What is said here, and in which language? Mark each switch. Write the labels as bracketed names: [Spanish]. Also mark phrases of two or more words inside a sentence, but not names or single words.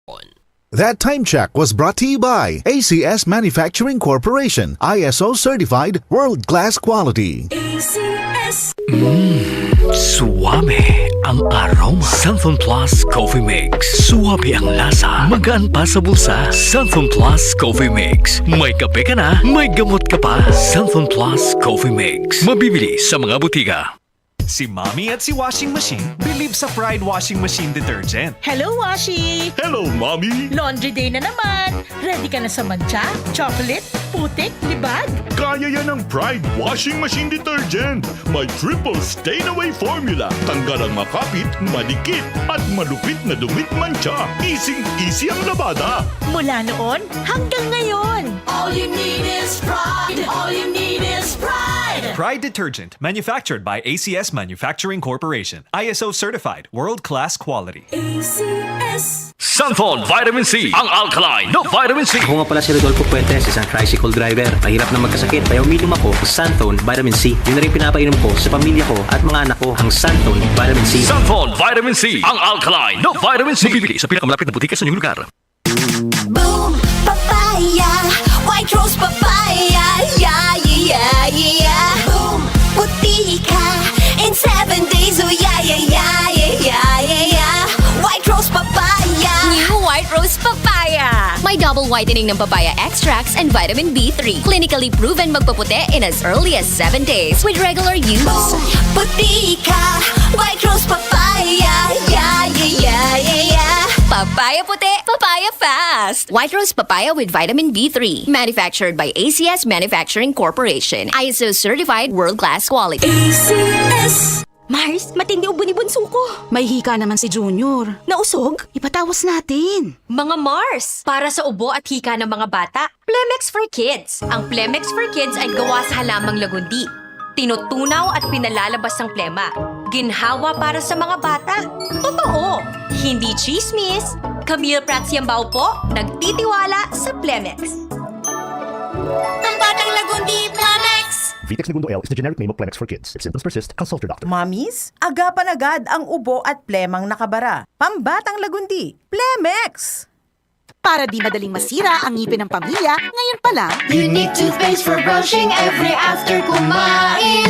[English] That time check was brought to you by ACS Manufacturing Corporation, ISO certified world-class quality. ACS. [Filipino] Suwame ang aroma. Santhon Plus Coffee Mix. Suwabe ang lasa. Magaan pa sa bulsa. Santhon Plus Coffee Mix. May kape ka na, may gamot ka pa. Santhon Plus Coffee Mix. Mabibili sa mga butika. Si Mommy at si Washing Machine believe sa Pride Washing Machine Detergent. [English] Hello, Washi! Hello, Mommy! Laundry day [Filipino] na naman! Ready ka na sa mancha, chocolate, putik, libag? Kaya yan ang Pride Washing Machine Detergent. May [English] triple stain-away formula. [Filipino] Tanggal ang makapit, malikit, at malupit na dumit mancha. Easy ang labada. Mula noon hanggang ngayon! [English] All you need is pride. All you need is pride. Pride Detergent, manufactured by ACS Manufacturing Corporation. ISO certified, world-class quality. ACS. Santhon Vitamin C. [Filipino] Ang alkaline no Vitamin C. Ako nga pala si Rodolfo Puentes, isang tricycle driver. Mahirap na magkasakit, kaya uminom ako ng Santhon Vitamin C. Yun na rin pinapainom ko sa pamilya ko at mga anak ko, ang Santhon Vitamin C. Santhon Vitamin C. Ang alkaline no Vitamin C. Mabibili sa pinakamalapit na butika sa inyong lugar. [English] Boom, papaya. White rose papaya. Yeah, yeah, yeah. Boom, [Filipino] puti ka. [English] In 7 days, oh yeah, yeah, yeah, yeah, yeah, yeah. White rose papaya. [Filipino] New White Rose Papaya. May [English] double whitening [Filipino] ng [English] papaya extracts and vitamin B3. Clinically proven magpaputi in as early as 7 days with regular use. Boom, [Filipino] puti ka. [English] White rose papaya. Yeah, yeah, yeah, yeah, yeah. Papaya puti, papaya fast. White Rose Papaya with vitamin B3. Manufactured by ACS Manufacturing Corporation. ISO certified world-class quality. ACS. [Filipino] Mars, matindi ubo ni bunso ko. May hika naman si Junior. Nausog? Ipatawas natin. Mga Mars, para sa ubo at hika ng mga bata, Plemex for Kids. Ang Plemex for Kids ay gawa sa halamang lagundi. Tinutunaw at pinalalabas ng plema. Ginhawa para sa mga bata. Totoo! Hindi chismis. Camille Pratsiambao po, nagtitiwala sa Plemex. Ang batang lagundi, Plemex. [English] Vitex Segundo L is the generic name of Plemex for kids. If symptoms persist, consult your doctor. [Filipino] Mommies, agapan agad ang ubo at plemang nakabara. Pambatang lagundi, Plemex! Para di madaling masira ang ngipin ng pamilya, ngayon pa lang, [English] Unique toothpaste for brushing every after kumain.